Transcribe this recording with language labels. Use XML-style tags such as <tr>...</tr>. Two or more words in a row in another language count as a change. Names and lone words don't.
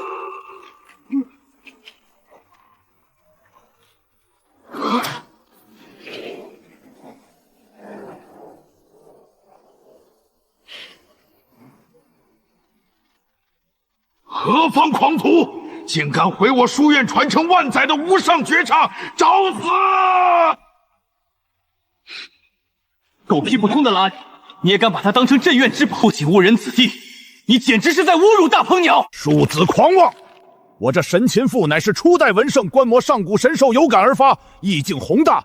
<zh>何方狂徒，竟敢毀我書院傳承萬載的無上絕唱，找死！狗屁不通的垃圾，你也敢把它當成鎮院之寶？不僅誤人子弟，你簡直是在侮辱大鵬鳥！庶子狂妄！我這神禽賦乃是初代文聖觀摩上古神獸有感而發，意境宏大。</zh>